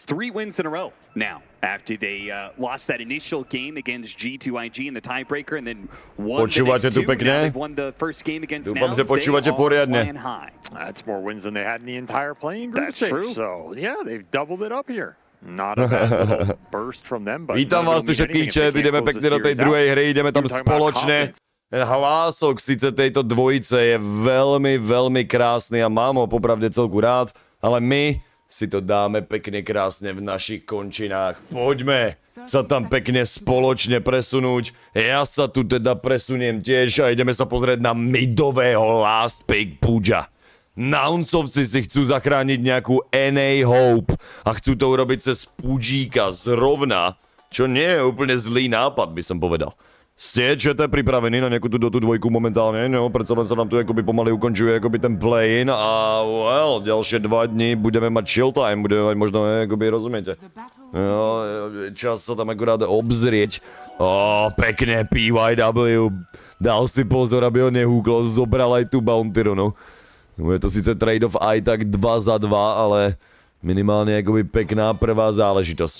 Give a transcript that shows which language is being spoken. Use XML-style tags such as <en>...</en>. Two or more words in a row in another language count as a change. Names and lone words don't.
<en>3 wins in a row now, after they lost that initial game against G2IG in the tiebreaker, and then won the next 2. Now they've won the first game against Nouns. They are flying high. That's more wins than they had in the entire playing group That's stage. true. So, yeah, they've doubled it up here. Not a bad little burst from them, but</en> <sk>Vítam vás tu všetkých chat, ideme pekne do tej druhej hry, ideme tam spoločne. Hlások síce tejto dvojice je veľmi, veľmi krásny a mám ho popravde celku rád, ale my si to dáme pekne krásne v našich končinách. Poďme sa tam pekne spoločne presunúť. Ja sa tu teda presuniem tiež a ideme sa pozrieť na midového Last Pick Pudža. Nounsovci si chcú zachrániť nejakú NA Hope a chcú to urobiť cez Pudžíka zrovna, čo nie je úplne zlý nápad, by som povedal. Ste čete pripravení na nejakú tú Dotu 2 momentálne? No, predsa len sa nám tu akoby pomaly ukončuje akoby ten play-in a well, ďalšie 2 dní budeme mať</sk> <en>chill time,</en> <sk>budeme mať možno, akoby rozumiete. No, čas sa tam akurát obzrieť. Pekne PYW. Dal si pozor, aby ho nehúklo, zobral aj tú bountyru, no. Je to síce trade-off aj tak 2 za 2, ale minimálne akoby pekná prvá záležitosť.</sk>